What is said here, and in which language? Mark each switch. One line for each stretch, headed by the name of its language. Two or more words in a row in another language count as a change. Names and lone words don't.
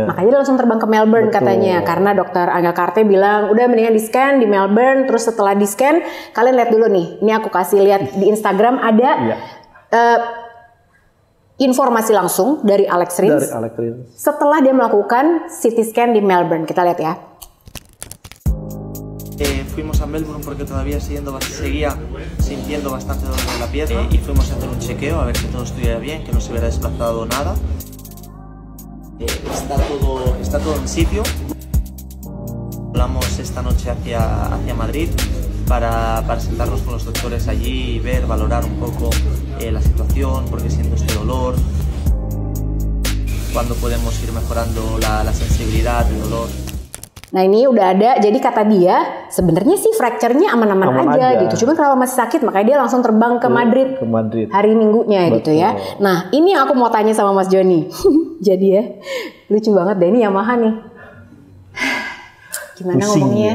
Indonesian: Makanya dia langsung terbang ke Melbourne katanya karena dokter Angel Carte bilang udah mendingan di scan di Melbourne. Terus setelah di scan kalian lihat dulu nih. Ini aku kasih lihat di Instagram ada informasi langsung dari Alex Rins setelah dia melakukan
English: CT scan
Indonesian: di Melbourne. Kita lihat ya.
Spanish: Fuimos a Melbourne porque todavía seguía sintiendo bastante dolor en la pierna y fuimos a hacer un chequeo a ver que todo estuviera bien, que no se hubiera desplazado nada. Está todo en sitio. Volamos esta noche hacia Madrid para sentarnos con los doctores allí y valorar un poco la situación, porque siento este dolor, cuándo podemos ir mejorando la sensibilidad, el dolor.
Indonesian: Nah ini udah ada, jadi kata dia sebenarnya sih fracture-nya aman-aman aja gitu. Cuma kalau masih sakit makanya dia langsung terbang ke Madrid, hari Minggunya. Betul. Gitu ya. Nah ini yang aku mau tanya sama Mas Joni. Jadi ya lucu banget deh ini Yamaha nih. Gimana ngomongnya?